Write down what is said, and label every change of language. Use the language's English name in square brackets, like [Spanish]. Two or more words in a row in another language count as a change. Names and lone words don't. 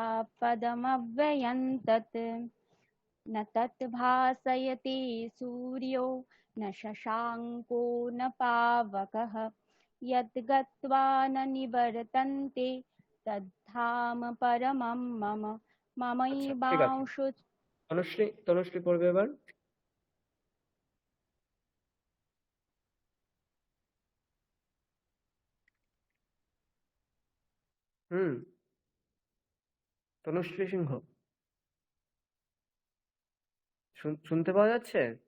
[Sanskrit] पदमव्ययं तत् न तत् भासयते सूर्यो न शशाङ्को न पावकः यद्गत्वा न निवर्तन्ते तद्धाम परमं मम [Bangla] আচ্ছা ঠিক আছে, [Sanskrit] ममैवांशो। [Bangla] তনুশ্রী পড়বে এবার। হুম। তনুশ্রী সিংহ, শুনতে পাওয়া যাচ্ছে?